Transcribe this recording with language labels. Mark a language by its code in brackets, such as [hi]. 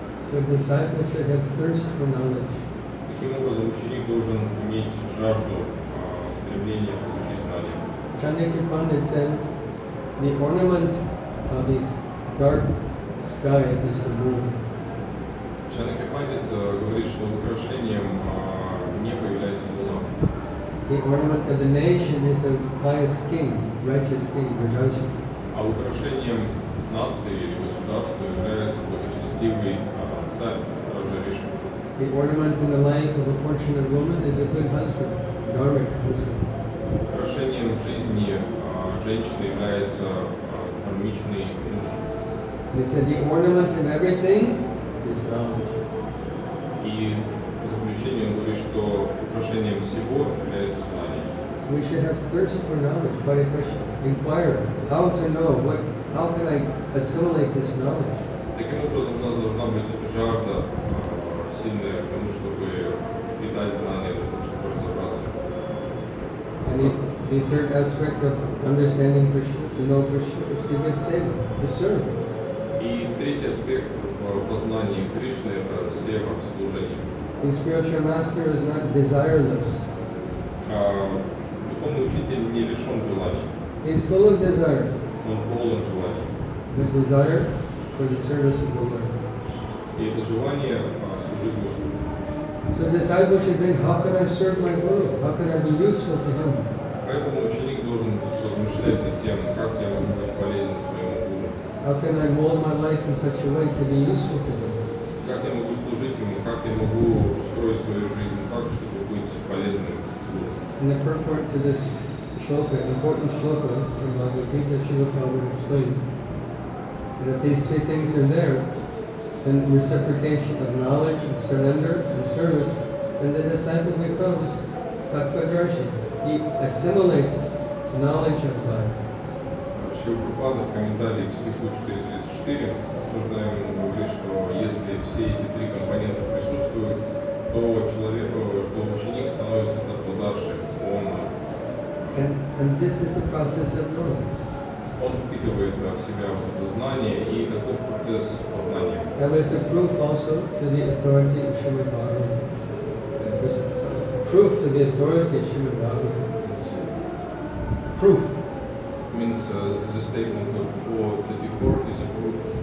[en] So disciples should have thirst for knowledge. [ru] Таким образом, ученик должен иметь жажду, стремление получить знания. [en] Chandrakya Pandit said, the ornament of this dark sky is the moon. [ru] Чандакья Пандит говорит, что украшением неба является луна. [en] The ornament of the nation is the pious king, righteous king, Rajaji. [ru] А украшением нации или государства является благочестивый царь Раджа-риши. [en] The ornament in the life of a fortunate woman is a good husband, dharmic husband. [ru] Украшением жизни женщины является кармичный муж. [en] And he said the ornament of everything is knowledge. [ru] И в заключение он говорит, что украшением всего является знание. [en] So we should have thirst for knowledge. Hare Krishna. Inquire how to know, how can I assimilate this knowledge? [ru] Таким образом, у нас должна быть жажда сильная к тому, чтобы питать знания, для того, чтобы разобраться. [en] And the third aspect of understanding Krishna, to know Krishna, is to give seva, to serve. [ru] И третий аспект в познании Кришны – это сева, служение. [en] The spiritual master is not desireless. [ru] Духовный учитель не лишен желаний, [en] He is full of desire, [ru] он полон желаний. [en] the desire for the service of the Lord. [ru] И это желание служить Господу. [en] So disciples should think, how can I serve my Guru? How can I be useful to him? [ru] Поэтому ученик должен размышлять над тем, как я могу быть полезен своему гуру, [en] How can I mold my life in such a way to be useful to him? [ru] как я могу служить ему, как я могу устроить свою жизнь так, чтобы быть полезным гуру. [en] In the purport to this shloka, important shloka from Bhagavad Gita, Srila Prabhupada explains that if these three things are there, then reciprocation of knowledge and surrender and service, then the disciple becomes tattvadarshi. He assimilates knowledge of God. [ru] Шрила Прабхупада в комментарии к стиху 4.34 обсуждаемому говорит, что если все эти три компонента присутствуют, то ученик становится таttvadarshi. [en] And this is the process of knowing. [ru] Он впитывает в себя вот это знание и такой процесс познания. [en] Now there's a proof also to the authority of Srimad Bhagavatam. There's a proof to the authority of Srimad Bhagavatam. Proof. Means the statement of 4:24 is a proof.